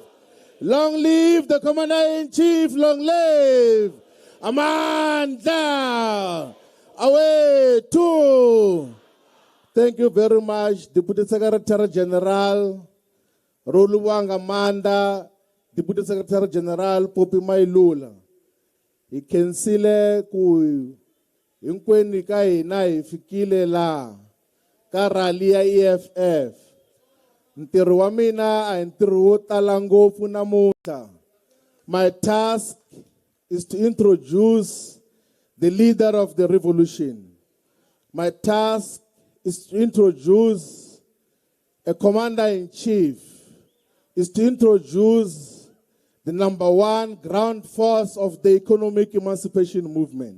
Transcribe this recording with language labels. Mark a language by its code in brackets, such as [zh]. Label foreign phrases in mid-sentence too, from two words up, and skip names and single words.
[en] Long live the Commander-in-Chief. Long live. Amanda. Away two. Thank you very much, Deputy Secretary General Roluwang Amanda, Deputy Secretary General Popi Mailula. [ts] Ikensile ku inkweni ka hina ifikile la ka rally ya EFF. Ntirho wa mina a ntirho wo tala ngopfu namuntlha. [en] My task is to introduce the leader of the revolution. My task is to introduce a commander-in-chief, is to introduce the #1 ground force of the economic emancipation movement.